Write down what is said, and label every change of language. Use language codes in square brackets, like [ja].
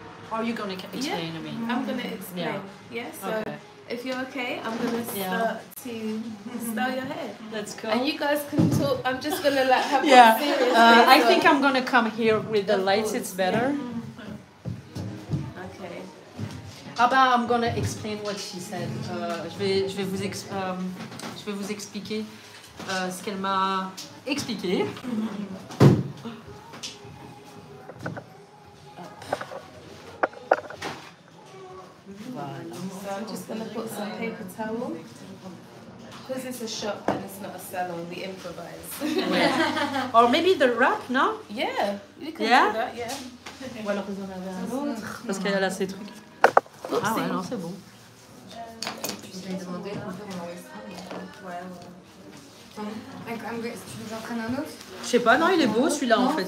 [en] Are you gonna explain to me? I'm gonna explain. So if you're okay, I'm gonna start to style your hair. Let's go. And you guys can talk. I'm just gonna like have a serious. I think I'm gonna come here with the lights. It's better. Ah bah, I'm gonna explain what she said. [fr] Je vais vous expliquer ce qu'elle m'a expliqué. Voilà. [en] So I'm just going to put some paper towel. Because it's a shop and it's not a salon, we improvise. Ouais. Or maybe the wrap, no? Yeah, you can Yeah? do that, yeah. [fr] Ou alors vous en avez un autre? Parce qu'elle a là ces trucs. Ah ouais, non, c'est bon. Je l'ai demandé, on peut m'envoyer ça. Ouais. Tu veux que j'en prenne un autre? Je sais pas, non, il est beau celui-là en fait.